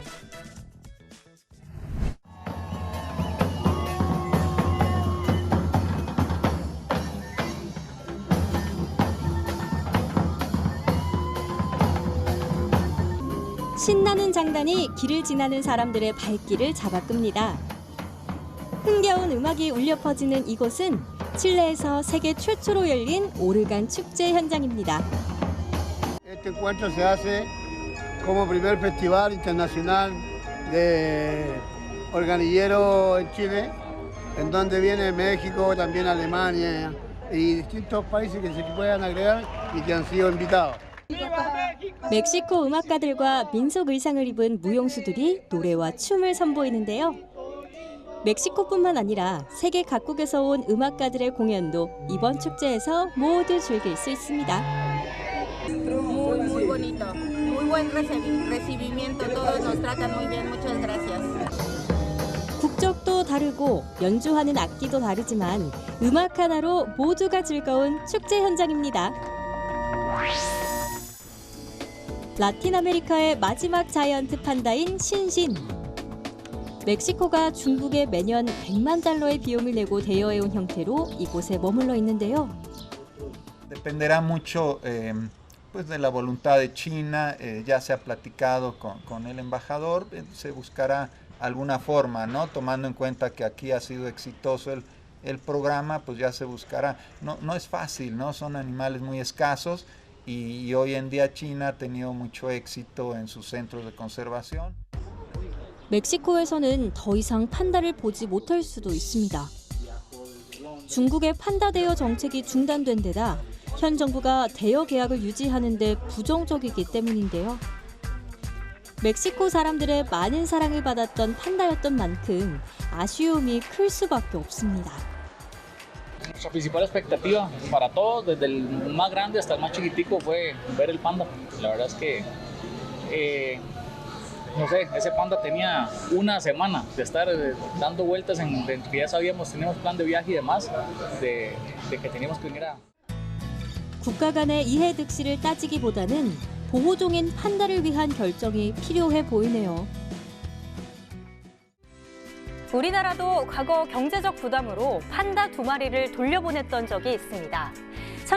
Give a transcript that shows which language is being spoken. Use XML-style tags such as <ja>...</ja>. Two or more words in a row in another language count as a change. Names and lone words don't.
<ko>신나는 장단이 길을 지나는 사람들의 발길을 잡아끕니다. 흥겨운 음악이 울려 퍼지는 이곳은 칠레에서 세계 최초로 열린 오르간 축제 현장입니다.</ko> <es>Este encuentro se hace como primer festival internacional de organillero en Chile, en donde viene México, también Alemania y distintos países que se puedan agregar y que han sido invitados.</es> <ko>멕시코 음악가들과 민속 의상을 입은 무용수들이 노래와 춤을 선보이는데요. 멕시코뿐만 아니라 세계 각국에서 온 음악가들의 공연도 이번 축제에서 모두 즐길 수 있습니다.</ko> <es>Muy bonito, muy buen recibimiento, todos nos tratan muy bien, muchas gracias.</es> <ko>국적도 다르고 연주하는 악기도 다르지만 음악 하나로 모두가 즐거운 축제 현장입니다. 라틴 아메리카의 마지막 자이언트 판다인 신신. 멕시코가 중국에 매년 100만 달러의 비용을 내고 대여해온 형태로 이곳에 머물러 있는데요.</ko> <es>Dependerá mucho pues de la voluntad de China, ya se ha platicado con el embajador, se buscará alguna forma, ¿no? Tomando en cuenta que aquí ha sido exitoso el programa, pues ya se buscará. No es fácil, ¿no? Son animales muy escasos y hoy en día China ha tenido mucho éxito en sus centros de conservación.</es> <ko>멕시코에서는 더 이상 판다를 보지 못할 수도 있습니다. 중국의 판다 대여 정책이 중단된 데다 현 정부가 대여 계약을 유지하는 데 부정적이기 때문인데요. 멕시코 사람들의 많은 사랑을 받았던 판다였던 만큼 아쉬움이 클 수밖에 없습니다.</ko> <es>Nuestra principal expectativa para todos, desde el más grande hasta el más chiquitico, fue ver el panda. La verdad es que, no sé, ese panda tenía una semana de estar dando vueltas en que ya sabíamos, teníamos plan de viaje y demás, de que teníamos que venir a...</es> <ko>국가 간의 이해 득실을 따지기보다는 보호종인 판다를 위한 결정이 필요해 보이네요. 우리나라도 과거 경제적 부담으로 판다 2마리를 돌려보냈던 적이 있습니다.</ko>